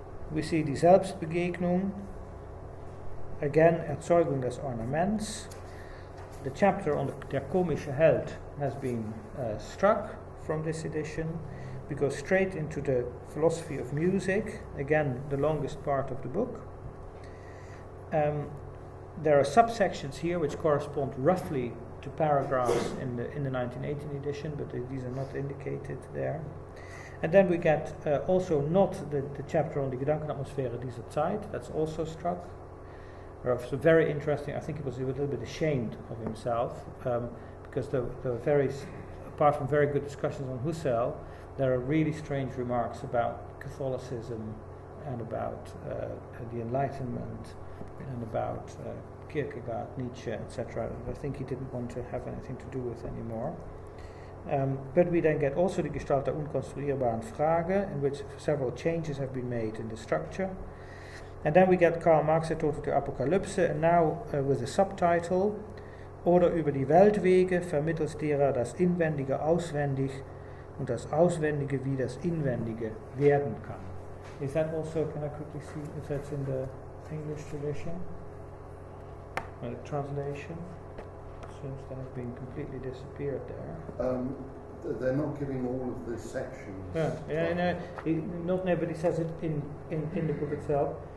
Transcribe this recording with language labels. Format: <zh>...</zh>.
<en>We see</en> <de>die Selbstbegegnung, again Erzeugung des Ornaments.</de> <en>The chapter on</en> <de>der komische Held</de> <en>has been struck from this edition. We go straight into the philosophy of music, again the longest part of the book. There are subsections here which correspond roughly to paragraphs in the 1918 edition, but these are not indicated there. And then we get also not the chapter on the</en> <de>Gedankenatmosphäre dieser Zeit,</de> <en>that's also struck. So very interesting. I think he was a little bit ashamed of himself, because there were apart from very good discussions on Husserl, there are really strange remarks about Catholicism and about the Enlightenment and about Kierkegaard, Nietzsche, etc. I think he didn't want to have anything to do with anymore. But we then get also the</en> <de>Gestalt der unkonstruierbaren Frage,</de> <en>in which several changes have been made in the structure. And then we get Karl Marx,</en> <de>der Tod der Apokalypse,</de> <en>and now with a subtitle,</en> <de>Oder über die Weltwege vermittels derer das Inwendige auswendig und das Auswendige wie das Inwendige werden kann.</de> <en>Is that also, can I quickly see if that's in the English tradition? Translation? Seems to have been completely disappeared there. They're not giving all of the sections. But he says it in the book itself.</en>